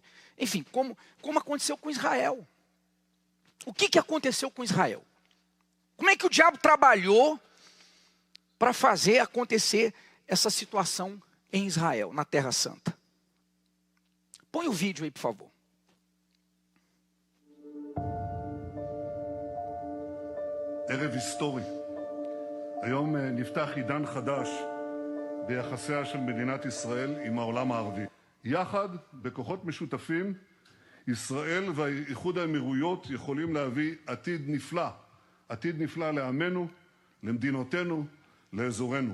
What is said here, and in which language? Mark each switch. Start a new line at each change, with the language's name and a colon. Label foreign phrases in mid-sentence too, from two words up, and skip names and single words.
Portuguese: Enfim, como aconteceu com Israel. O que aconteceu com Israel? Como é que o diabo trabalhou para fazer acontecer essa situação em Israel, na Terra Santa? Põe o vídeo aí, por favor.
Hebrew: ערב היסטורי. היום נפתח עידן חדש ביחסיה של מדינת ישראל עם העולם הערבי. יחד, בכוחות משותפים, ישראל והאיחוד האמירויות יכולים להביא עתיד נפלא לעמנו, למדינותינו, לאזורנו.